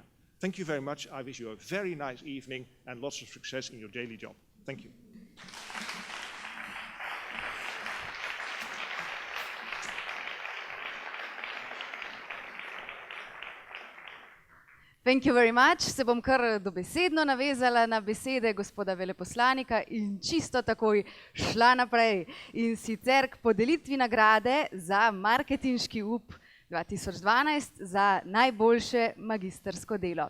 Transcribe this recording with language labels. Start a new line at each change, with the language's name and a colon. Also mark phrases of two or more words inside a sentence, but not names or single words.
English: Thank you very much. I wish you a very nice evening and lots of success in your daily job. Thank you. Thank you very much.
Slovenian: Se bom kar dobesedno navezala na besede gospoda veleposlanika in čisto takoj šla naprej. In sicer k podelitvi nagrade za marketinški up 2012 za najboljše magistrsko delo.